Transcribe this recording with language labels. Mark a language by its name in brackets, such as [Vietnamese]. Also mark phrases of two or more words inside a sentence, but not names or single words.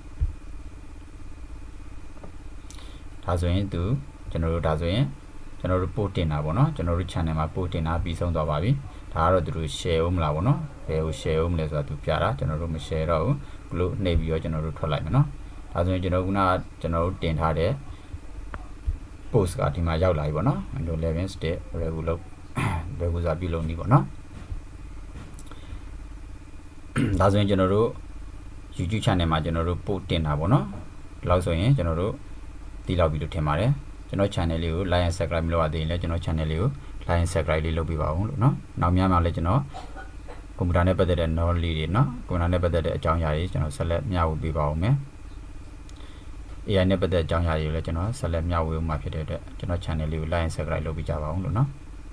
[Burmese] ဒါဆိုရင်ကျွန်တော်တို့ဒါဆိုရင်ကျွန်တော်တို့ post တင်တာပေါ့နော်ကျွန်တော်တို့ channel မှာ post တင်တာပြီးဆုံးသွားပါပြီဒါကတော့သူတို့ share ဦးမလားပေါ့နော်ဘယ်ကို share ဦးမလဲဆိုတာသူပြတာကျွန်တော်တို့မ share တော့ဘူးဘလို့နှိပ်ပြီးတော့ကျွန်တော်တို့ထွက်လိုက်မယ်နော်ဒါဆိုရင်ကျွန်တော်ကကျွန်တော်တို့တင်ထားတဲ့ post ကဒီမှာရောက်လာပြီပေါ့နော် Windows 11 [English] step regular [Burmese] ပြုလုပ်နေပေါ့နော် ဒါဆိုရင်ကျွန်တော်တို့ [English] YouTube channel [Burmese] မှာကျွန်တော်တို့ post တင်တာပေါ့နော်ဒီလောက်ဆိုရင်ကျွန်တော်တို့တီးလောက်ပြီလို့ထင်ပါတယ်ကျွန်တော် channel လေးကို [English] like and subscribe [Burmese] မလုပ်ရသေးရင်လည်းကျွန်တော် channel လေးကို [English] like and subscribe [Burmese] လေးလုပ်ပေးပါဦးလို့နော်နောက်များမှာလည်းကျွန်တော်ကွန်ပျူတာနဲ့ပတ်သက်တဲ့ knowledge တွေနော်ကွန်ပျူတာနဲ့ပတ်သက်တဲ့အကြောင်းအရာတွေကျွန်တော်ဆက်လက်မျှဝေပေးပါဦးမယ် AI နဲ့ပတ်သက်တဲ့အကြောင်းအရာတွေကိုလည်းကျွန်တော်ဆက်လက်မျှဝေဦးမှာဖြစ်တဲ့အတွက်ကျွန်တော် channel လေးကို [English] like and subscribe [Burmese] လုပ်ပေးကြပါဦးလို့နော်